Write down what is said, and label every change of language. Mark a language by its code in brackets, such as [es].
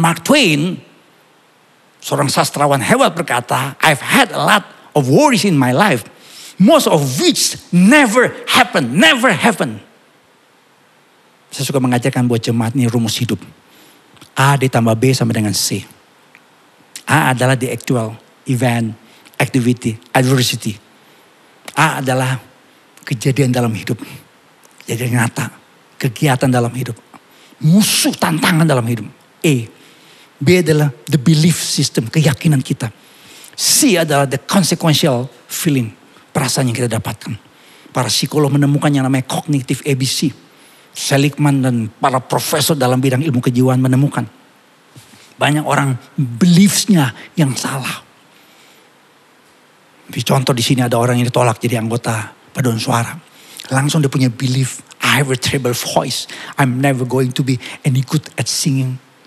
[en] Mark Twain, [id] seorang sastrawan hebat berkata, [en] I've had a lot of worries in my life. Most of which never happen. [id] Saya suka mengajarkan buat jemaat ini rumus hidup. A ditambah B sama dengan C. A adalah [en] the actual event, activity, adversity. [id] A adalah kejadian dalam hidup. Kejadian nyata. Kegiatan dalam hidup. Musuh tantangan dalam hidup. B adalah [en] the belief system. [id] Keyakinan kita. C adalah [en] the consequential feeling. [id] Perasaan yang kita dapatkan. Para psikolog menemukan yang namanya cognitive ABC. Seligman dan para profesor dalam bidang ilmu kejiwaan menemukan. Banyak orang beliefsnya yang salah. Contoh di sini ada orang yang ditolak jadi anggota paduan suara. Langsung dia punya belief, [en] I have a terrible voice. I'm never going to be any good at singing.